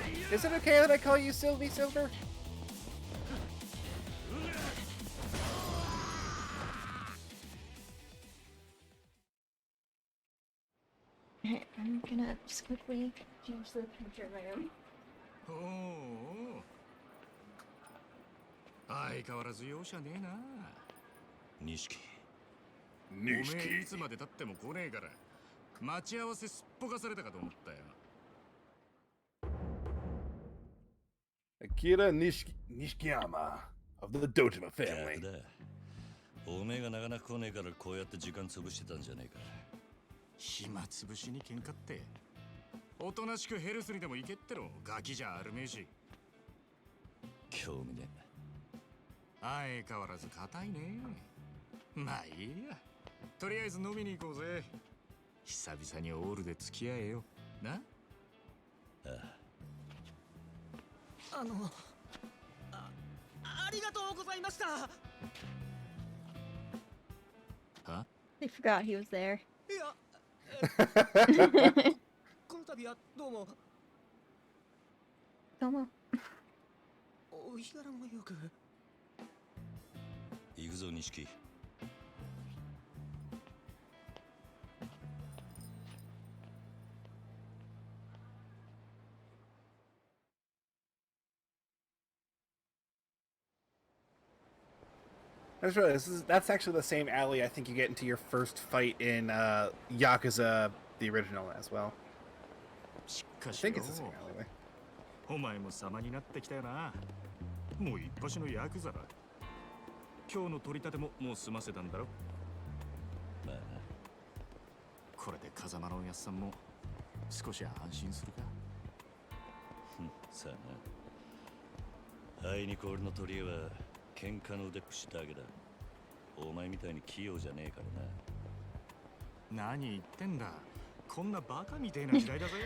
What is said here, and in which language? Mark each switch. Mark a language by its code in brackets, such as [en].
[en] Is it okay that I call you Sylvie Silver? Alright, I'm gonna just quickly change the temperature of my room. [ja] おお相変わらず容赦ねえな錦おめえいつまで経っても来ねえから待ち合わせすっぽかされたかと思ったよ [en] Akira Nishikiyama of the Dojima family. [ja] おめえがなかなか来ねえからこうやって時間潰してたんじゃねえか暇つぶしに喧嘩っておとなしくヘルスにでも行けってろガキじゃあるめえし興味ね相変わらず硬いねまあいいやとりあえず飲みに行こうぜ久々にオールで付き合えよなあありがとうございましたは [en] They forgot he was there. [ja] いやこの度はどうもどうも。お日柄もよく行くぞ錦 [en] That's right. That's actually the same alley I think you get into your first fight in Yakuza, the original as well. I think it's the same alleyway. [ja] お前も様になってきたよなもう一発のヤクザだ今日の取り立てももう済ませたんだろまあなこれで風間のおやっさんも少し安心するかさあなあいにく俺の取り柄は喧嘩の腕っぷしだけだお前みたいに器用じゃねえからな何言ってんだこんなバカみたいな時代だぜ